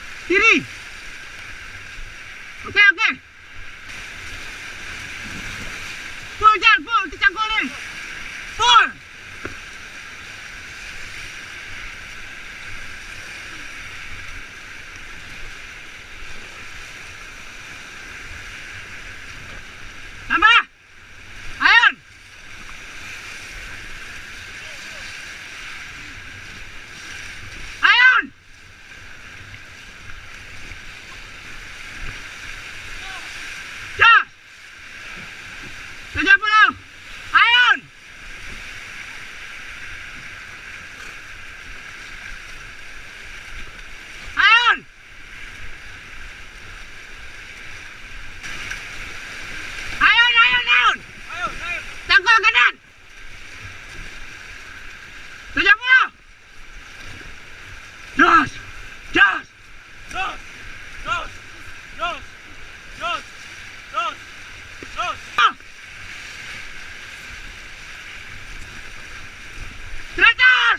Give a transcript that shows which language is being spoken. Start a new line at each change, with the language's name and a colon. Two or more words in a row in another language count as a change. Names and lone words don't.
Malay: kiri. Okey, okey.
English: Full jar,
Malay: full. Tercangkul ni. Full. Tambah. Ayun. Ayun. Jas. 70. Ayun. Ayun. Ayun, ayun, ayun. Tangkal kanan. 70. Jas. Jas. Ah. 100.